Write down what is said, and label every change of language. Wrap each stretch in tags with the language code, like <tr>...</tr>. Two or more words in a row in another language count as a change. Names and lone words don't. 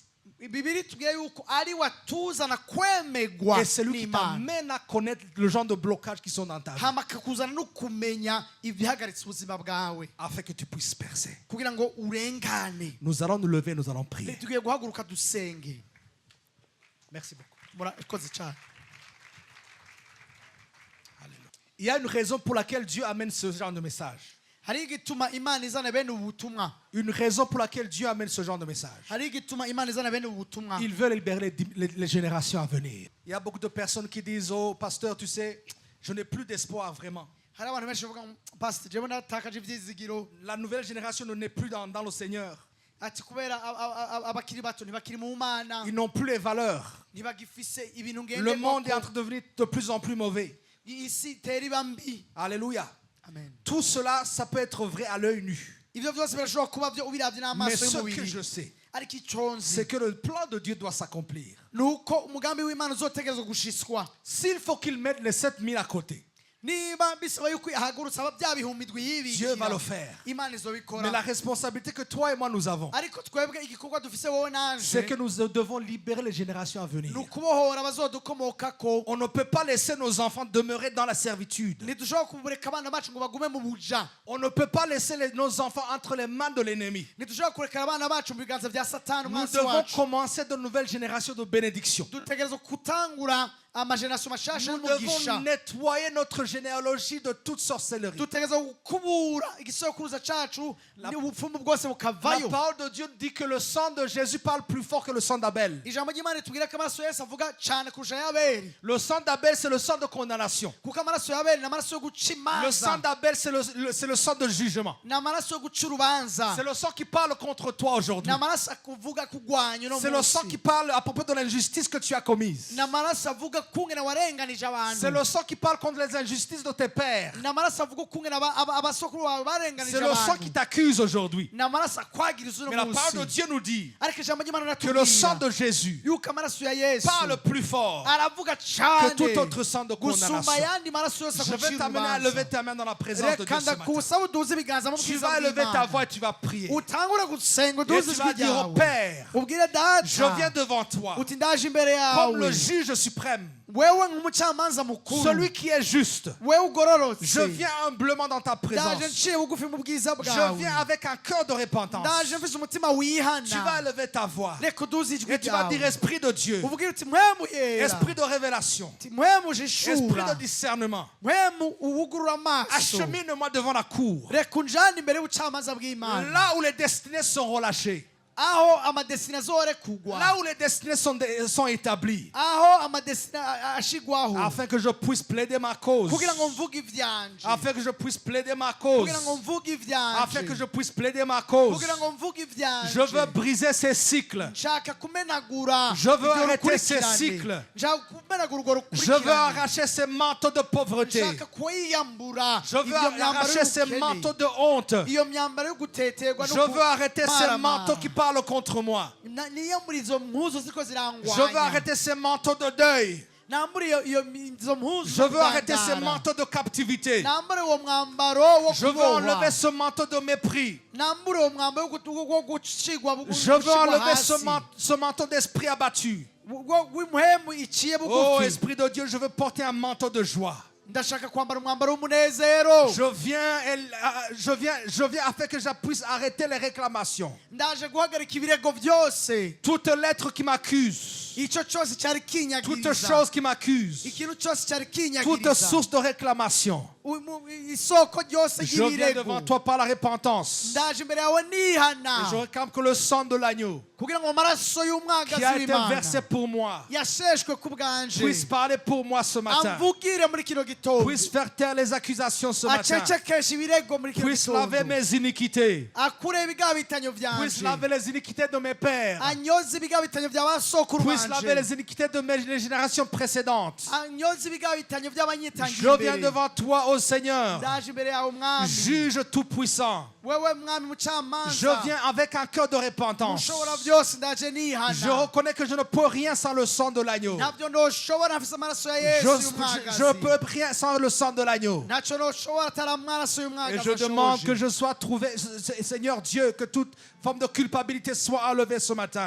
<rn>bibiri tubwiye yuko ari watuzana kwemegwa</rn> <fr>Et c'est lui qui</fr> <rn>n'imana</rn> <fr>t'amène à connaître le genre de blocages qui sont dans ta vie.</fr> <rn>hama akakuzana no kumenya ibihagaritse ubuzima bwawe</rn> <fr>Afin que tu puisses percer.</fr> <rn>kugira ngo urengane</rn> <fr>Nous allons nous lever, nous allons prier.</fr> <rn>tugiye guhaguruka dusenge</rn> <fr>Merci beaucoup.</fr> <rn>murakoze cyane</rn> <fr>Alléluia. Il y a une raison pour laquelle Dieu amène ce genre de message.</fr> <rn>hari igituma imana izana bene ubu butumwa</rn> <fr>Une raison pour laquelle Dieu amène ce genre de message.</fr> <rn>hari igituma imana izana bene ubu butumwa</rn> <fr>Il veut libérer les générations à venir. Il y a beaucoup de personnes qui disent, oh pasteur, tu sais, je n'ai plus d'espoir vraiment.</fr> <rn>hari abantu benshi bavuga ngo pastor jewe natakaje ivyizigiro</rn> <fr>La nouvelle génération ne naît plus dans le Seigneur.</fr> <rn>ati kubera abakiri bato ntibakiri mu mana</rn> <fr>Ils n'ont plus les valeurs.</fr> <rn>ntibagifise ibintu</rn> <fr>Le monde est en</fr> <rn>ngenderwako</rn> <fr>train de devenir de plus en plus mauvais.</fr> <rn>isi itera iba mbi</rn> <fr>Alléluia.</fr> <rn>amen</rn> <fr>Tout cela, ça peut être vrai à l'œil nu.</fr> <rn>ibyo byose birashobora kuba byo ubiravye</rn> <fr>Mais</fr> <rn>n'amaso</rn> <fr>ce que</fr> <rn>y'umubiri</rn> <fr>je sais,</fr> <rn>ariko icyo nzi</rn> <fr>c'est que le plan de Dieu doit s'accomplir.</fr> <rn>ni uko umugambi w'imana uzotegerezwa gushiswa</rn> <fr>S'il faut qu'il mette les 7000 à côté,</fr> <rn>niba bisaba yuko ihagurutsa aba bya bihumbi</rn> <fr>Dieu va le</fr> <rn>yibikira</rn> <fr>faire.</fr> <rn>imana</rn> <fr>Mais</fr> <rn>izobikora</rn> <fr>la responsabilité que toi et moi nous avons,</fr> <rn>ariko twebwe igikorwa dufise wowe</rn> <fr>c'est</fr> <rn>naje</rn> <fr>que nous devons libérer les générations à venir.</fr> <rn>ni ukubohora abazodukomokako</rn> <fr>On ne peut pas laisser nos enfants demeurer dans la servitude.</fr> <rn>ntidushobora kureka abana bacu ngo bagume mu buja</rn> <fr>On ne peut pas laisser nos enfants entre les mains de l'ennemi.</fr> <rn>ntidushobora kurekera abana bacu mu biganza bya satani</rn> <fr>Nous</fr> <rn>umwansi</rn> <fr>devons</fr> <rn>wacu</rn> <fr>commencer de nouvelles générations de bénédictions.</fr> <rn>dutegerezwa gutangura amajenerasiyo mashasha</rn> <fr>Nous</fr> <rn>y'umugisha</rn> <fr>devons nettoyer notre généalogie de toute sorcellerie.</fr> <rn>dutegereza gukubura igisokuruza cacu ubupfumu bwose</rn> <fr>La</fr> <rn>bukavayo</rn> <fr>parole de Dieu dit que le sang de Jésus parle plus fort que le sang d'Abel.</fr> <rn>ijambo ry'imana ritubwira ko amaraso ya yesu avuga cyane kurusha y'abeli</rn> <fr>Le sang d'Abel, c'est le sang de condamnation.</fr> <rn>kuko amaraso y'abeli ni amaraso yo guca</rn> <fr>Le sang</fr> <rn>imanza</rn> <fr>d'Abel, c'est le sang de jugement.</fr> <rn>ni amaraso yo guca urubanza</rn> <fr>C'est le sang qui parle contre toi</fr> <rn>ni</rn> <fr>aujourd'hui.</fr> <rn>amaraso akuvuga kugwanya uno</rn> <fr>C'est le sang</fr> <rn>munsi</rn> <fr>qui parle à propos de l'injustice que tu as commise.</fr> <rn>ni amaraso avuga kungene warenganije</rn> <fr>C'est</fr> <rn>abantu</rn> <fr>le sang qui parle contre les injustices de tes pères.</fr> <rn>ni amaraso avuga kungene abasokuru bawe barenganije</rn> <fr>C'est le sang qui</fr> <rn>abantu</rn> <fr>t'accuse aujourd'hui.</fr> <rn>ni amaraso akwagiriza uno</rn> <fr>Mais la parole de</fr> <rn>munsi</rn> <fr>Dieu nous dit</fr> <rn>ariko ijambo ry'imana</rn> <fr>que le sang</fr> <rn>riratubwira</rn> <fr>de Jésus</fr> <rn>yuko amaraso ya yesu</rn> <fr>parle plus fort</fr> <rn>aravuga</rn> <fr>que</fr> <rn>cyane</rn> <fr>tout autre sang de</fr> <rn>gusumba</rn> <fr>condamnation.</fr> <rn>ayandi maraso yose</rn> <fr>Je vais</fr> <rn>agucira</rn> <fr>t'amener à lever</fr> <rn>urubanza</rn> <fr>ta main dans la présence de Dieu</fr> <rn>reka</rn> <fr>ce matin.</fr> <rn>ndakusaba uduze ibiganza mu</rn> <fr>Tu</fr> <rn>bwiza</rn> <fr>vas élever ta</fr> <rn>bw'imana</rn> <fr>voix et tu vas prier.</fr> <rn>utangure gusenga</rn> <fr>Et</fr> <rn>uduze</rn> <fr>tu</fr> <rn>ijwi</rn> <fr>vas dire au</fr> <rn>ryawe</rn> <fr>Père,</fr> <rn>ubwire data</rn> <fr>je viens devant toi</fr> <rn>uti ndaje imbere</rn> <fr>comme le</fr> <rn>yawe</rn> <fr>juge suprême,</fr> <rn>wewe nk'umucamanza mukuru</rn> <fr>celui qui est juste.</fr> <rn>wewe ugororotse</rn> <fr>Je viens humblement dans ta</fr> <rn>ndaje</rn> <fr>présence.</fr> <rn>nciye bugufi mu bwiza</rn> <fr>Je</fr> <rn>bwawe</rn> <fr>viens avec un cœur de repentance.</fr> <rn>ndaje mfise umutima</rn> <fr>Tu vas</fr> <rn>wihana</rn> <fr>élever ta voix</fr> <rn>reka uduze ijwi</rn> <fr>et tu vas dire</fr> <rn>ryawe</rn> <fr>Esprit de Dieu,</fr> <rn>ubwire uti mwemu yera</rn> <fr>Esprit de révélation,</fr> <rn>uti mwemu</rn> <fr>Esprit</fr> <rn>jishura</rn> <fr>de discernement.</fr> <rn>mwemu uwugurura amaso</rn> <fr>Achemine-moi devant la cour.</fr> <rn>reka unjane imbere y'ubucamanza bw'imana</rn> <fr>Là où les destinées sont relâchées.</fr> <rn>aho amadesine azorekugwa</rn> <fr>Là où les destinées sont établies.</fr> <rn>aho amadesine ashigwaho</rn> <fr>Afin que je puisse plaider ma cause.</fr> <rn>kugira ngo mvuge ivyanje</rn> <fr>Afin que je puisse plaider ma cause.</fr> <rn>kugira ngo mvuge</rn> <fr>Afin que</fr> <rn>ivyanje</rn> <fr>je puisse plaider ma cause.</fr> <rn>kugira ngo mvuge ivyanje</rn> <fr>Je veux briser ces cycles.</fr> <rn>nshaka kumenagura</rn> <fr>Je veux</fr> <rn>ibyo</rn> <fr>arrêter ces</fr> <rn>rukurikirane.</rn> <fr>cycles.</fr> <rn>nshaka kumenagura urwo</rn> <fr>Je veux</fr> <rn>rukurikirane</rn> <fr>arracher ces manteaux de pauvreté.</fr> <rn>nshaka kwiyambura</rn> <fr>Je veux</fr> <rn>iyo myambaro</rn> <fr>arracher ces</fr> <rn>y'ubukene</rn> <fr>manteaux de honte.</fr> <rn>iyo myambaro yo guteterwa no</rn> <fr>Je veux arrêter ces</fr> <rn>kumaramara.</rn> <fr>manteaux qui parlent contre moi.</fr> <rn>niyambura izo mpuzu ziko</rn> <fr>Je veux</fr> <rn>zirangwanya</rn> <fr>arrêter ces manteaux de deuil.</fr> <rn>nambura izo mpuzu</rn> <fr>Je</fr> <rn>zo</rn> <fr>veux arrêter ces</fr> <rn>kugandara.</rn> <fr>manteaux de captivité.</fr> <rn>nambure uwo mwambaro wo</rn> <fr>Je veux</fr> <rn>kubohwa</rn> <fr>enlever ce manteau de mépris.</fr> <rn>nambure uwo mwambaro wo gucigwa</rn> <fr>Je veux enlever ce manteau d'esprit abattu.</fr> <rn>w'impwemu iciye</rn> <fr>Oh,</fr> <rn>bugufi</rn> <fr>Esprit de Dieu, je veux porter un manteau de joie.</fr> <rn>ndashaka kwambara umwambaro w'umunezero</rn> <fr>Je viens afin que je puisse arrêter les réclamations.</fr> <rn>ndaje guhagarika ibirego byose</rn> <fr>Toute lettre qui m'accuse,</fr> <rn>icyo cyose cyari</rn> <fr>toute</fr> <rn>kinyagiriza</rn> <fr>chose qui m'accuse,</fr> <rn>ikintu cyose cyari</rn> <fr>toute</fr> <rn>kinyagiriza</rn> <fr>source de réclamation.</fr> <rn>isoko ryose</rn> <fr>Je viens</fr> <rn>ry'ibirego</rn> <fr>devant toi par la repentance.</fr> <rn>ndaje imbere yawe nihana</rn> <fr>Et je réclame que le sang de l'agneau</fr> <rn>kugira ngo amaraso</rn> <fr>qui</fr> <rn>y'umwagazi</rn> <fr>a été</fr> <rn>w'imana</rn> <fr>versé pour moi</fr> <rn>yasheshwe ku bwanje</rn> <fr>puisse parler pour moi ce matin.</fr> <rn>amvugire muri kino gitondo</rn> <fr>Puisse faire taire les accusations ce matin.</fr> <rn>acecekesha ibirego muri kino</rn> <fr>Puisse laver</fr> <rn>gitondo</rn> <fr>mes iniquités.</fr> <rn>akure ibigabitanyo</rn> <fr>Puisse</fr> <rn>byanje</rn> <fr>laver les iniquités de mes pères.</fr> <rn>anyoze ibigabitanyo bya basokuru</rn> <fr>Puisse laver</fr> <rn>banje</rn> <fr>les iniquités de mes générations précédentes.</fr> <rn>anyoze ibigabitanyo</rn> <fr>Je</fr> <rn>by'abanyitangiye</rn> <fr>viens</fr> <rn>imbere</rn> <fr>devant toi, ô Seigneur,</fr> <rn>ndaje imbere yawe mwami</rn> <fr>juge tout-puissant.</fr> <rn>wewe mwami</rn> <fr>Je</fr> <rn>mucamanza</rn> <fr>viens avec un cœur de repentance.</fr> <rn>ushobora byose ndaje</rn> <fr>Je</fr> <rn>nihana</rn> <fr>reconnais que je ne peux rien sans le sang de l'agneau.</fr> <rn>ntabyo ntoshobora mfise amaraso ya</rn> <fr>Je</fr> <rn>yesu</rn> <fr>ne peux rien sans le sang de l'agneau.</fr> <rn>ntacyo ntoshobora atari amaraso</rn> <fr>Et</fr> <rn>y'umwagazi</rn> <fr>je demande que</fr> <rn>ashoje</rn> <fr>je sois trouvé, Seigneur Dieu, que toute forme de culpabilité soit enlevée ce matin.</fr>